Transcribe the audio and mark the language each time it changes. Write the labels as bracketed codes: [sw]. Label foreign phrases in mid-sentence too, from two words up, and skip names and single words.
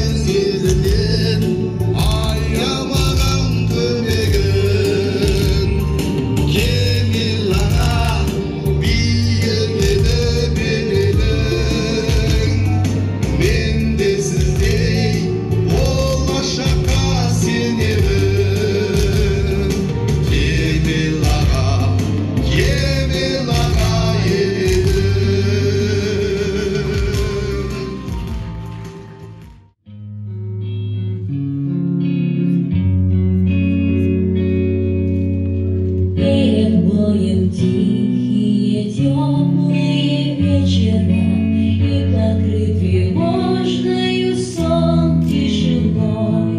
[kk] елінен аямаған көмегін кемел аға биік еді беделің мен де сіздей болашаққа сенемін кемел аға еледім [ru] Перед боем тихие, теплые вечера, и покрыт тревожною сон тишиной.